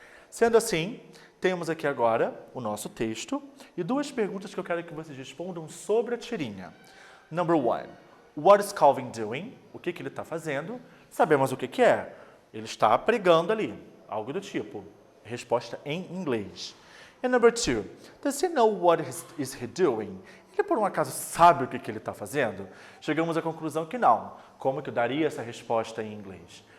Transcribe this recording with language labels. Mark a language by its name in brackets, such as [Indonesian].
[Portuguese] Sendo assim, temos aqui agora o nosso texto e duas perguntas que eu quero que vocês respondam sobre a tirinha. [English] Number 1. What is Calvin doing? [Portuguese] O que ele está fazendo? Sabemos o que é. Ele está pregando ali, algo do tipo. Resposta em inglês. [English] And number 2. Does he know what is he doing? [Portuguese] Ele por um acaso sabe o que ele está fazendo? Chegamos à conclusão que não. Como que eu daria essa resposta em inglês?